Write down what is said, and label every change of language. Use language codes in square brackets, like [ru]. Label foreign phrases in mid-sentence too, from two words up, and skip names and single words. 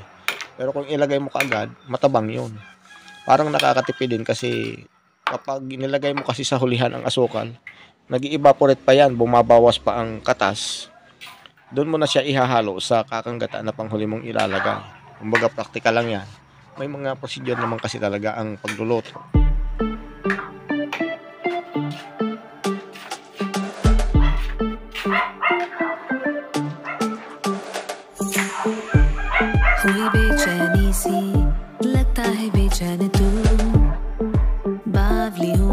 [tl] Pero kung ilagay mo kaagad, matabang yun. Parang nakakatipid din kasi kapag nilagay mo kasi sa hulihan ang asukal, nag-evaporate pa yan, bumabawas pa ang katas. Doon mo na siya ihahalo sa kakanggata na panghuli mong ilalagay. Kumbaga praktikal lang yan. May mga procedure naman kasi talaga ang pagluluto. [hi] हुई बेचैनी सी लगता है बेचैन तू, बावली हूँ